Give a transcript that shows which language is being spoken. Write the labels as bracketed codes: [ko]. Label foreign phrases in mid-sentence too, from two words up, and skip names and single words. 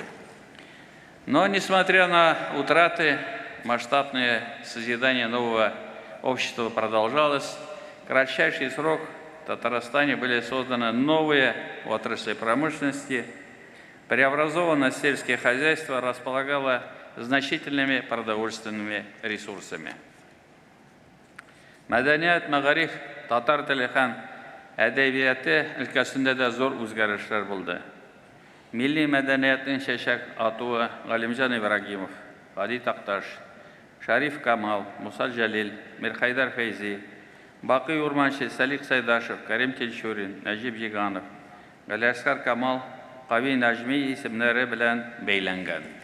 [ru] Но, несмотря на утраты, масштабное созидание нового общества продолжалось. В кратчайший срок в Татарстане были созданы новые отрасли промышленности, преобразовано сельское хозяйство, располагало значительными продовольственными ресурсами. [tt] Мәдәният, мәгариф, татар теле һәм әдәбияты өлкәсендә дә зур үзгәрешләр булды. Милли мәдәниятнең чәчәк атуы Галимҗан Ибрагимов, Хади Такташ, Шариф Камал, Муса Җәлил, Мирхайдар Фәйзи, Бакый Урманчы, Салих Сайдашев, Карим Тельшурин, Нәҗип Җиганов, Галиәскәр Камал, Кави Нәҗми исемнәре белән бәйләнгән.